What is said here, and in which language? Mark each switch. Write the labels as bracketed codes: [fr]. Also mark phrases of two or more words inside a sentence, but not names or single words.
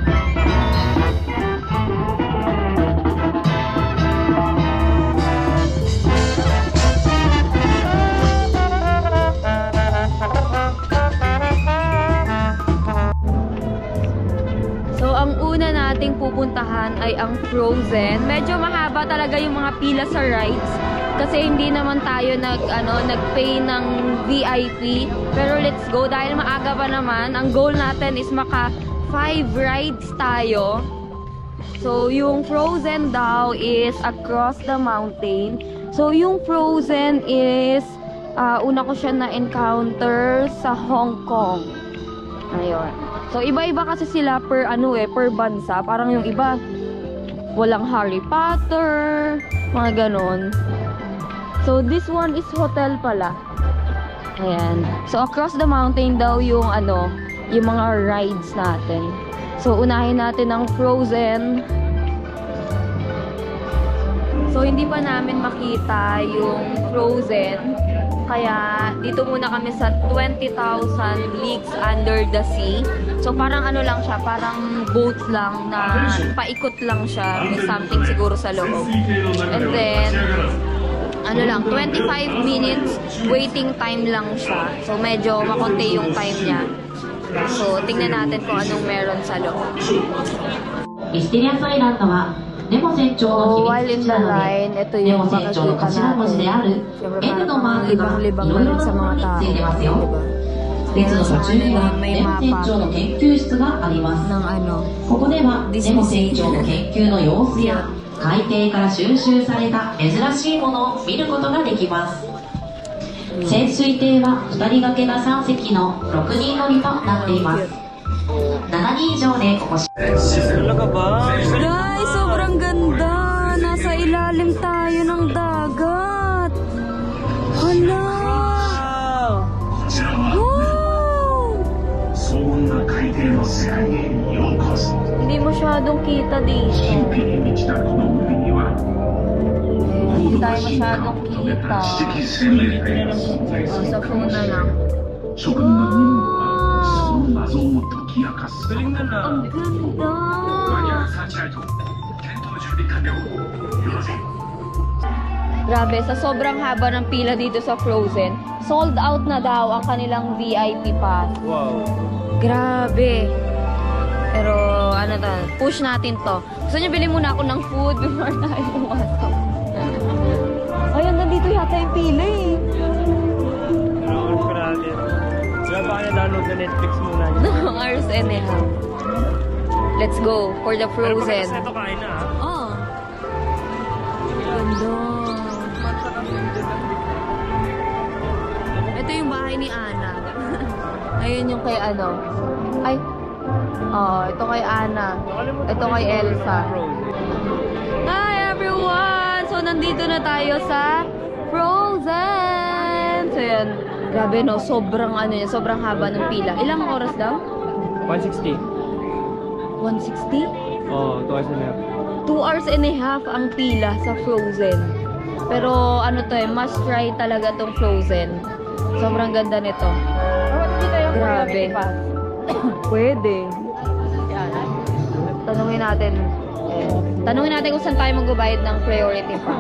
[tl] So ang una nating pupuntahan ay ang Frozen. Medyo mahaba talaga yung mga pila sa rides. Kasi hindi naman tayo nag-pay ng VIP. Pero [en] let's go [tl] dahil maaga pa naman. Ang goal natin is maka 5 rides tayo. So yung Frozen daw is across the mountain. So yung Frozen is una ko siya na-encounter sa Hong Kong. Ayun. So iba-iba kasi sila per per bansa. Parang yung iba walang Harry Potter, mga ganon. [en] So, this one is hotel pala. [tl] Ayan. So, across the mountain daw yung yung mga rides natin. So, unahin natin ang Frozen. So, hindi pa namin makita yung Frozen. Kaya, dito muna kami sa 20,000 Leagues Under the Sea. So, parang lang siya, parang boat lang na paikot lang siya. May something siguro sa loob. [en] And then, 25 minutes waiting time [tl] lang siya. So, medyo makonti yung time niya. So, tingnan natin kung anong meron sa loob. [ja] ミステリアスアイランドはネモ船長の [en] So, [ja] 秘 [en] while [ja] 密 [en] in [ja] 基 [en] the [ja] 地なの [en] line, [ja] で [tl] ito [ja] ネ [tl] yung [ja] モ船長の [tl] makikita [ja] 頭文字であ [tl] natin. [ja] る N のマークが [tl] Libang-libang [ja] い [tl] na [ja] ろい [tl] rin [ja] ろ [tl] sa [ja] なとこ [tl] mga [ja] ろに [tl] tao. [ja] ついてますよ [tl] Diba? [ja] 列の途中には [tl] May [ja] ネモ船 [tl] mapa [ja] 長の研究室があります [tl] ng [ja] ここではネモ船長の研究の様子や海底から収集された珍しいものを見ることができます潜水艇は2人掛けが3隻の6人乗りとなっています7人以上でここ [tl] Talaga ba? Guys, sobrang ganda! Nasa ilalim tayo ng dagat! Hala! Wow! [ja] 荘厳な海底の世界へようこそ [tl] Hindi masyadong kita dito. [ja] 神秘に満ちたこの海には [tl] Hindi tayo masyadong [ja] 止めた [tl] kita. [ja] 知的生命体が存在す [tl] Sa [ja] る [tl] phone na lang. [ja] 職人の任務はその謎を解き明かす [tl] Galing na na. Ang ganda! [ja] サーチライト検討準備完了よろしい [tl] Grabe, sa sobrang haba ng pila dito sa Frozen, sold out na daw ang kanilang [en] VIP pass. [tl] Wow. Grabe. Pero, push natin to. Gusto nyo, bilhin muna ako ng food before tayo pumasok. Ayun, nandito yata yung pila eh. Kailangan ko natin. Sila ba kaya download na Netflix muna? [en] 2 hours and a half. Let's go for the [tl] Pero [en] Frozen. [tl] pagkas na ito kain na ha. Oh. Ganda. Ito yung bahay ni Ana. Ayun yung kay Ay. Oh, ito kay Ana. Ito kay Elsa. [en] Hi everyone! [tl] So, nandito na tayo sa Frozen! So, yan. Grabe no, sobrang sobrang haba ng pila. Ilang oras daw? 160. 160? [en] Oh, 2 hours and a half. 2 hours and a half [tl] ang pila sa [en] Frozen. [tl] Pero [en] must try [tl] talaga tong Frozen. Sobrang ganda nito. Grabe. Pwede. Tanungin natin. Tanungin natin kung saan tayo magbabayad ng [en] priority pass.